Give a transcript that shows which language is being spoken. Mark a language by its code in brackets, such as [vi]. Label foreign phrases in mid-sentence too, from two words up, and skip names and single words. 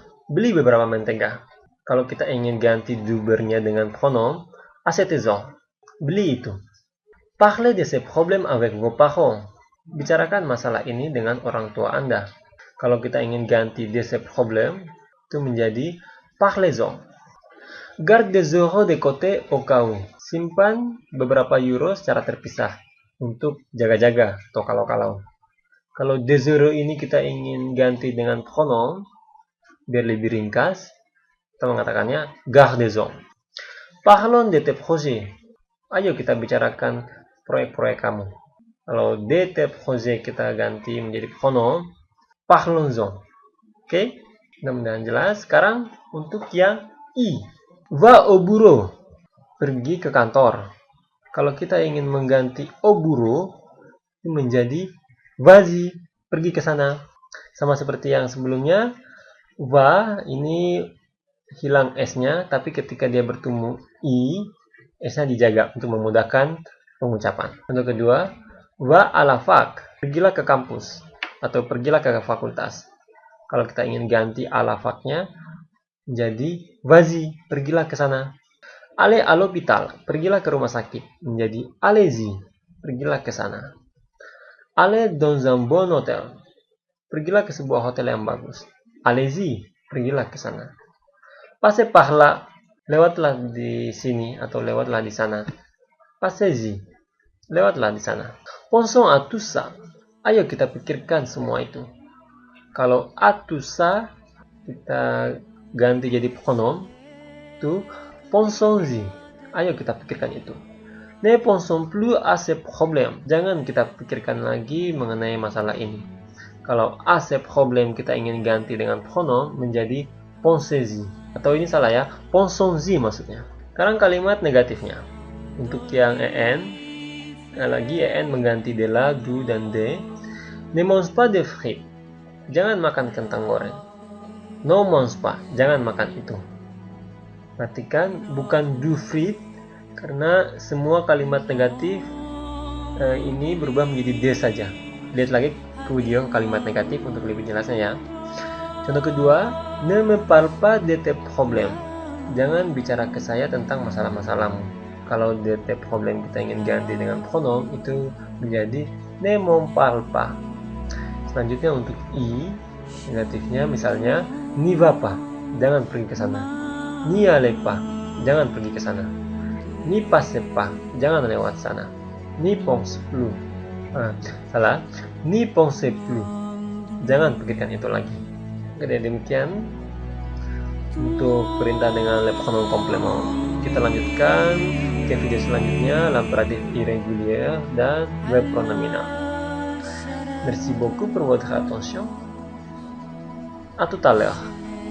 [id] Beli beberapa mentega. Kalau kita ingin ganti [fr] du beurre- [id] nya dengan pronom, achetez-en. Beli itu. [fr] Parlez de ces problèmes avec vos parents. [id] Bicarakan masalah ini dengan orang tua Anda. Kalau kita ingin ganti [fr] de ces problèmes, [id] itu menjadi parlez-en. [fr] Garde des euros de côté au cas où. [id] Simpan beberapa euro secara terpisah untuk jaga-jaga atau kalau-kalau. Kalau [fr] des euros [id] ini kita ingin ganti dengan pronom, biar lebih ringkas, kita mengatakannya gardez-en. [fr] Parlons de tes projets. [id] Ayo kita bicarakan proyek-proyek kamu. Kalau [fr] de tes projets [id] kita ganti menjadi pronom, parlons-en. Oke? Mudah-mudahan jelas. Sekarang untuk yang i. [fr] Va au bureau. [id] Pergi ke kantor. Kalau kita ingin mengganti [fr] au bureau, [id] itu menjadi vas-y. Pergi ke sana. Sama seperti yang sebelumnya, va ini hilang s-nya, tapi ketika dia bertemu i, s-nya dijaga untuk memudahkan pengucapan. Untuk kedua, [fr] va à la fac. [id] Pergilah ke kampus atau pergilah ke fakultas. Kalau kita ingin ganti [fr] à la fac- [id] nya, jadi vas-y, pergilah ke sana. [fr] Allez à l'hôpital. [id] Pergilah ke rumah sakit. Menjadi allez-y, pergilah ke sana. [fr] Allez dans un bon hôtel. [id] Pergilah ke sebuah hotel yang bagus. Allez-y, pergilah ke sana. [fr] Passez par là. [id] Lewatlah di sini atau lewatlah di sana. Passez-y. Lewatlah di sana. [fr] Pensons à tout ça. [id] Ayo kita pikirkan semua itu. Kalau [fr] à tout ça [id] kita ganti jadi pronom, itu pensons-y. Ayo kita pikirkan itu. [fr] Ne pensons plus à ces problèmes. [id] Jangan kita pikirkan lagi mengenai masalah ini. Kalau [fr] à ces problèmes [id] kita ingin ganti dengan pronom menjadi pensez-y. Atau ini salah ya, pensons-y maksudnya. Sekarang kalimat negatifnya. Untuk yang en, lagi en mengganti [fr] de la, [id] du, dan de. [fr] Ne mange pas de frites. [id] Jangan makan kentang goreng. [fr] No mange pas. [id] Jangan makan itu. Perhatikan, bukan [fr] du frites, [id] karena semua kalimat negatif ini berubah menjadi de saja. Lihat lagi ke video kalimat negatif untuk lebih jelasnya ya. Contoh kedua, [fr] ne me parle pas de tes problèmes. [id] Jangan bicara ke saya tentang masalah-masalahmu. Kalau [fr] de tes problèmes [id] kita ingin ganti dengan pronom, itu menjadi [fr] ne m'en parle pas. [id] Selanjutnya untuk i negatifnya misalnya [fr] n'y va pas, [id] jangan pergi ke sana. [fr] N'y allez pas, [id] jangan pergi ke sana. [fr] N'y passez pas, [id] jangan lewat sana. [fr] N'y pense plus, n'y pensez plus, [id] jangan pikirkan itu lagi. Oke, demikian untuk perintah dengan [fr] le pronom complément. [id] Kita lanjutkan ke video selanjutnya, [fr] l'impératif irrégulier dan verb pronominal. Merci beaucoup pour votre attention. À tout à l'heure.